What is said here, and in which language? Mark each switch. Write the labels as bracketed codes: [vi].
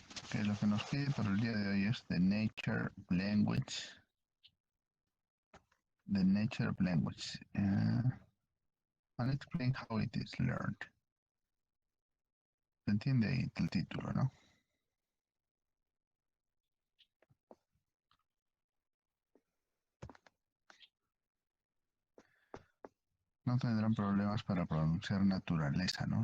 [es] Que lo que nos pide para el día de hoy es [en] the nature of language. The nature of language. And explain how it is learned. [es] ¿Se entiende ahí el título, no? No tendrán problemas para pronunciar naturaleza, ¿no?